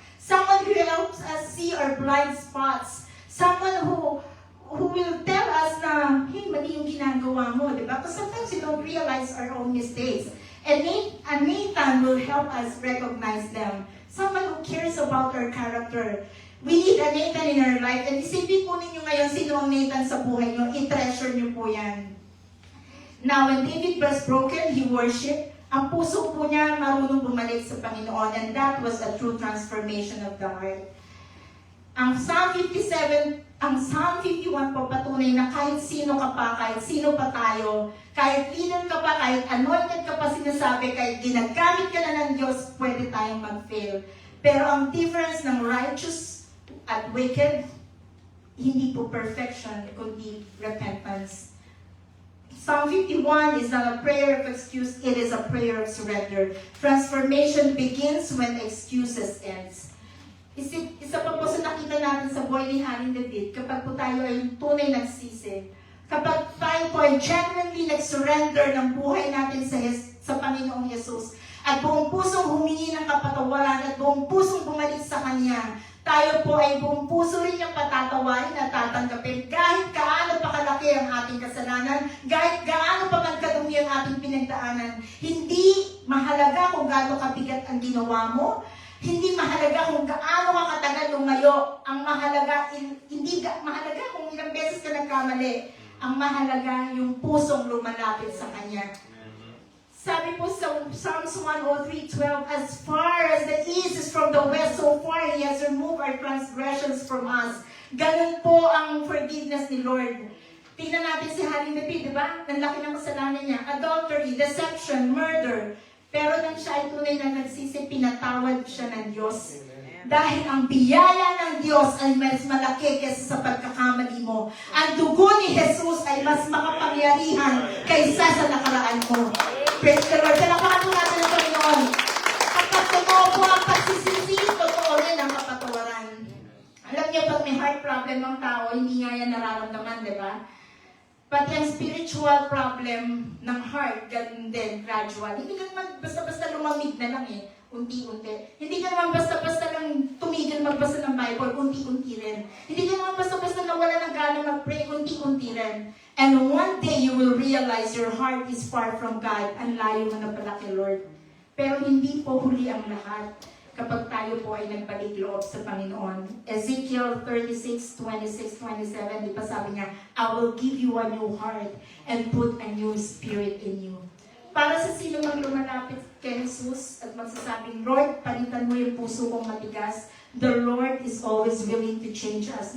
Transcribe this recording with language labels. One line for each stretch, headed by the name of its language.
English: Someone who helps us see our blind spots. Someone who will tell us na, hey,
Filipino: mali yung ginagawa mo, di ba?
English: Because sometimes we don't realize our own mistakes. And Nathan will help us recognize them. Someone who cares about our character. We need a Nathan in our life.
Filipino: And isipin po ninyo ngayon, sino ang Nathan sa buhay nyo? I-treasure nyo po yan.
English: Now, when David was broken, he worshipped.
Filipino: Ang puso po niya marunong bumalik sa Panginoon.
English: And that was a true transformation of the heart.
Filipino: Ang Psalm 51 po patunay na kahit sino ka pa, kahit sino pa tayo, kahit leader ka pa, kahit anointed ka pa sinasabi, kahit ginagamit ka na ng Diyos, pwede tayong mag-fail. Pero ang difference ng righteous at wicked, hindi po perfection, kundi repentance.
English: Psalm 51 is not a prayer of excuse, it is a prayer of surrender. Transformation begins when excuses ends.
Filipino: Isa pa po sa nakita natin sa buhay ni Haring David, kapag po tayo ay tunay nagsisi, kapag tayo po ay genuinely nag-surrender ng buhay natin sa Panginoong Jesus, at buong pusong humingi ng kapatawaran, at buong pusong bumalik sa Kanya, tayo po ay buong puso rin niyang patatawarin at tatanggapin kahit gaano pa kalaki ang ating kasalanan, kahit gaano pa man kadumi ang ating pinagdaanan. Hindi mahalaga kung gaano kabigat ang ginawa mo, hindi mahalaga kung gaano ka katagal lumayo. Ang mahalaga, hindi mahalaga kung ilang beses ka nagkamali. Ang mahalaga yung pusong lumalapit sa Kanya. Sabi po sa
English: Psalms 103:12, as far as the east is from the west, so far He has removed our transgressions from us.
Filipino: Ganun po ang forgiveness ni Lord. Tingnan natin si Haring David, di ba? Ang laki ng kasalanan niya.
English: Adultery, deception, murder.
Filipino: Pero nang siya ay tunay na nagsisi, pinatawad siya ng Diyos. Dahil ang biyaya ng Diyos ay mas malaki kaysa sa pagkakamali mo. Ang dugo ni Jesus ay mas makapangyarihan kaysa sa nakaraan mo. Praise the Lord. Talapakan po natin ang Panginoon. Kapag totoo po ang pagsisisi, totoo rin ang kapatawaran. Alam niyo, pag may heart problem ng tao, hindi nga yan nararamdaman, di ba? Pati ang spiritual problem ng heart, ganun din, gradual. Hindi ka naman basta-basta lumamig na lang eh. Unti-unti. Hindi ka naman basta-basta lang tumigil magbasa ng Bible, unti-unti rin. Hindi ka naman basta-basta nawala ng gana mag-pray, unti-unti rin.
English: And one day you will realize your heart is far from God.
Filipino: Ang layo mo na pala kay Lord. Pero hindi po huli ang lahat kapag tayo po ay nagbalik loob sa Panginoon.
English: Ezekiel 36:26-27,
Filipino: di ba sabi niya,
English: I will give you a new heart and put a new spirit in you.
Filipino: Para sa sino mang lumalapit kay Jesus at magsasabing, Lord, palitan mo yung puso kong matigas,
English: the Lord is always willing to change us.